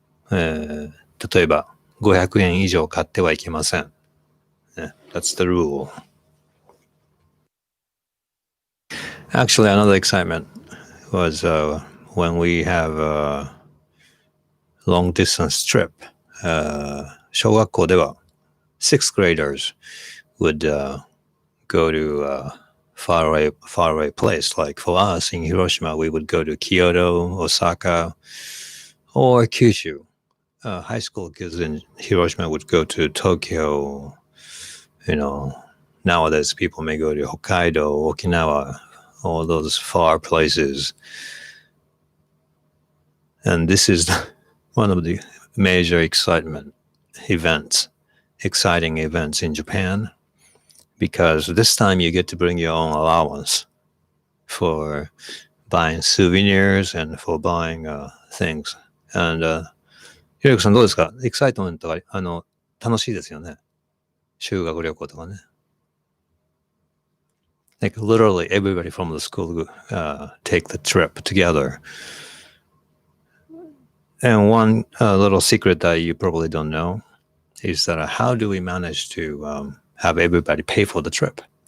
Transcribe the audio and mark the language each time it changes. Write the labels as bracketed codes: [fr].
[ja] 例えば、500円以上買ってはいけません。 [en] That's the rule. Actually, another excitement was when we have a long distance trip. [ja] 小学校では [en] sixth graders would go to a far away place. Like for us in Hiroshima, we would go to Kyoto, Osaka, or Kyushu. High school kids in Hiroshima would go to Tokyo. Nowadays people may go to Hokkaido, Okinawa, all those far places. And this is one of the major exciting events in Japan, because this time you get to bring your own allowance for buying souvenirs and for buying things. [ja] And ひろゆきさんどうですか？エキサイトメントが楽しいですよね。修学旅行とかね。 [en] Like literally everybody from the school take the trip together. And one little secret that you probably don't know is that how do we manage to have everybody pay for the trip?